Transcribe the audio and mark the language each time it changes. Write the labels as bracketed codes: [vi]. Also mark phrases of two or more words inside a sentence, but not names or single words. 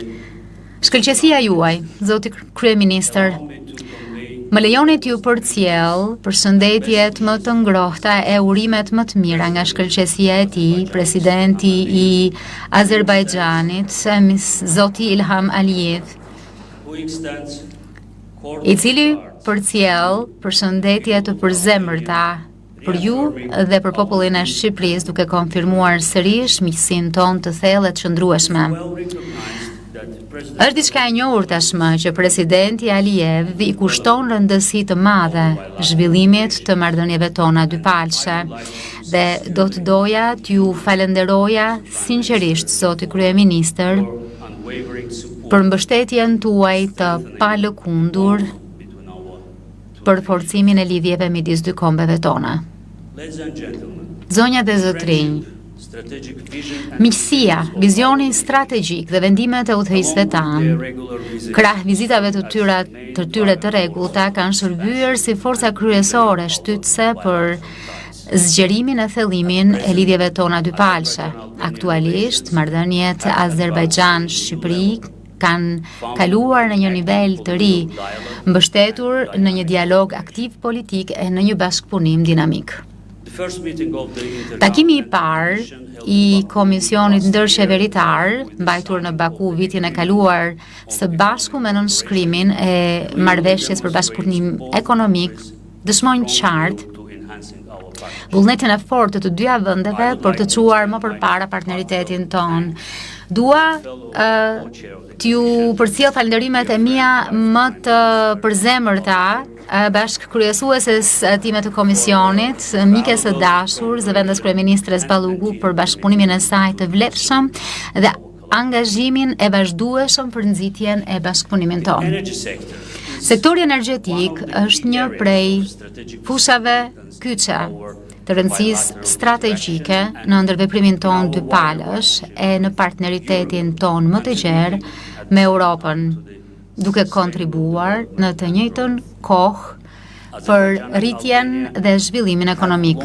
[sq] Shkëlqësia juaj, zoti kryeministër, më lejoni t'ju përcjell përshëndetjet më të ngrohta e urimet më të mira nga shkëlqësia e tij, presidenti i Azerbajxhanit, zoti Ilham Aliyev, [en] who extends [sq] i cili përcjell përshëndetje të përzemërta për ju dhe për popullin e Shqipërisë, duke konfirmuar sërish miqësinë tonë të thellë të qëndrueshme. [en] well recognized that President [sq] Është diçka e njohur tashmë që presidenti Aliyev i kushton rëndësi të madhe zhvillimit të marrëdhënieve tona dypalshe dhe do të doja t'ju falenderoja sinqerisht, zoti kryeministër, [en] unwavering support [sq] për mbështetjen tuaj të palëkundur [en] between our two. [sq] për forcimin e lidhjeve midis dy kombeve tona. [en] Ladies and gentlemen, [sq] Zonja dhe zotrinj, [en] strategic vision and [sq] miqësia, vizioni strategjik dhe vendimet e udhëheqësve their tanë, [en] regular visits [sq] krah vizitave të tyre të rregullta kanë shërbyer si forca kryesore shtytëse për zgjerimin e thellimin e lidhjeve tona dypalshe. Aktualisht, marrëdhëniet Azerbajxhan-Shqipëri kanë kaluar në një nivel të ri, mbështetur në një dialog aktiv politik e në një bashkëpunim dinamik. [en] the first meeting of the [sq] Takimi i parë i Komisionit Ndërqeveritar, mbajtur në Baku vitin e kaluar, së bashku me nënshkrimin e marrëveshjes për bashkëpunim ekonomik, dëshmojnë qartë [en] to enhancing our partnership. [sq] vullnetin e fortë të dyja vendeve për të çuar më përpara partneritetin ton. Dua t'ju përcjell falënderimet e mia më të përzemërta bashkë kryesueses time të komisionit, mikes së dashur, zëvendës kryeministres Balluku për bashkëpunimin e saj të vletshëm dhe angazhimin e vazhdueshëm për nxitjen e bashkëpunimit ton. [en] Energy sector [sq] Sektori energjetik është një prej fushave kyçe të rëndësisë strategjike në ndërveprimin ton dypalësh e në partneritetin ton më të gjerë me Europën, duke kontribuar në të njëjtën kohë për rritjen dhe zhvillimin ekonomik.